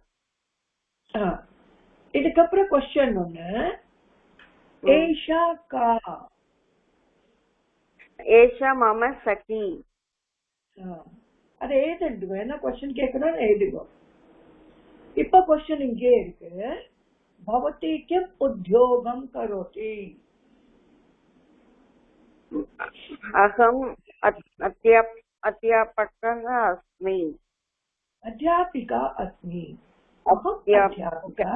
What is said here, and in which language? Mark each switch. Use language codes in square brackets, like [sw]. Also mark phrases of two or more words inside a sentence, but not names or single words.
[ta] இதுக்கப்புறம் क्वेश्चन ஒண்ணு. [sa] एषा का? एषा मम सखी. [ta] அதை எழுதுங்க. என்ன क्वेश्चन கேட்கணும் எழுதுங்க. இப்ப क्वेश्चन இங்கே இருக்கு. [sa] भवती किम उद्योगम करोति? अहम अध्यापकः अस्मि. अध्यापिका अस्मि, अहम् अध्यापिका।